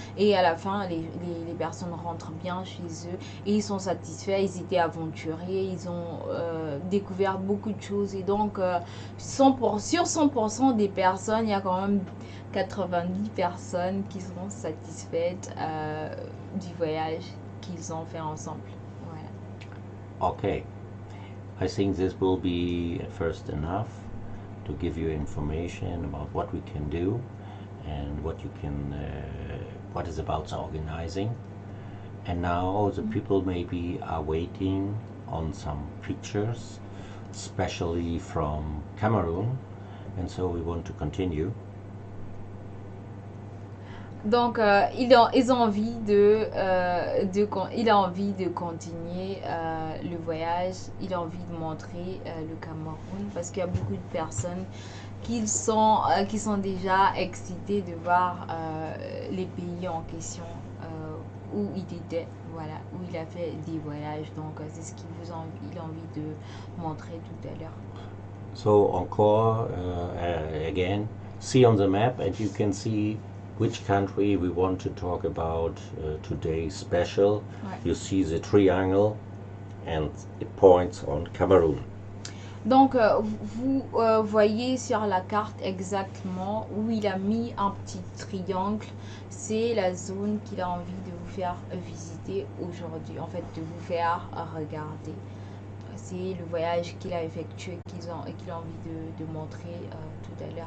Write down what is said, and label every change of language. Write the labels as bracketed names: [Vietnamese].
[French] Et à la fin, les personnes rentrent bien chez eux et ils sont satisfaits, ils étaient aventuriers, ils ont découvert beaucoup de choses. Et donc, sur 100% des personnes, il y a quand même 90 personnes qui sont satisfaites du voyage qu'ils ont fait ensemble. Voilà. [English] Okay, I think this will be at first enough to give you information about what we can do and what is about the organizing. And now the people maybe are waiting on some pictures, especially from Cameroon, and so we want to continue. [French] Donc, il a envie de continuer le voyage. Il a envie de montrer le Cameroun parce qu'il y a beaucoup de personnes qui sont déjà excitées de voir les pays en question où il était, voilà, où il a fait des voyages. Donc, c'est ce qu'il a envie de montrer tout à l'heure. [English] So encore again, see on the map and you can see which country we want to talk about today special. Ouais. You see the triangle and it points on Cameroun. [French] Donc, vous voyez sur la carte exactement où il a mis un petit triangle. C'est la zone qu'il a envie de vous faire visiter aujourd'hui, en fait, de vous faire regarder. C'est le voyage qu'il a effectué, qu'il a envie de montrer tout à l'heure.